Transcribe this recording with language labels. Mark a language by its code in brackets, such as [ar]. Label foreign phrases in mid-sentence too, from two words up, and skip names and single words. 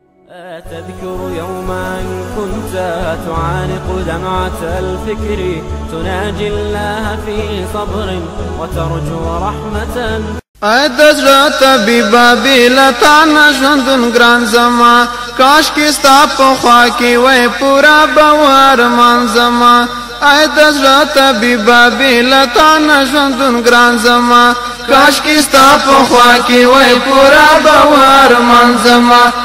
[ar] أتذكر يوما كنت تعانق دمعة الفكر، تناجي الله في صبر وترجو رحمة. [ps] اې د زړه طبیبه، بې له تا نه ژوندون ګران زما. کاش کې ستا په خوا کې وای پوره به و ارمان زما. اې د زړه طبیبه، بې له تا نه ژوندون ګران زما. کاشکې ستا په خوا کې وای پوره به و ارمان زما.